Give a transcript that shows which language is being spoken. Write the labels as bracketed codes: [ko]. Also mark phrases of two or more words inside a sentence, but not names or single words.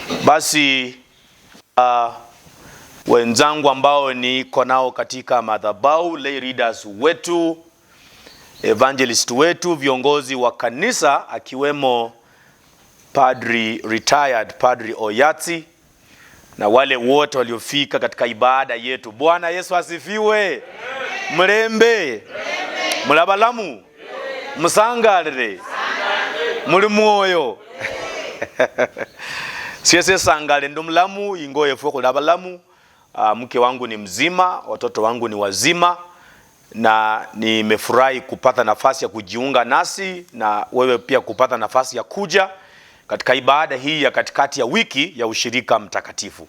[sw] Basi wenzangu ambao niko nao katika madhabahu, [en] lay readers [sw] wetu, evangelist wetu, viongozi wa kanisa akiwemo retired Padri Oyati na wale wote waliofika katika ibada yetu. Bwana Yesu asifiwe. [luy] Mlembe, mulabalamu, musangalire, muli mwoyo. Siese sangale ndo mlamu ingoye fuko kulabalamu. [sw] Mke wangu ni mzima, watoto wangu ni wazima, na nimefurahi kupata nafasi ya kujiunga nasi na wewe pia kupata nafasi ya kuja katika ibada hii ya katikati ya wiki ya ushirika mtakatifu.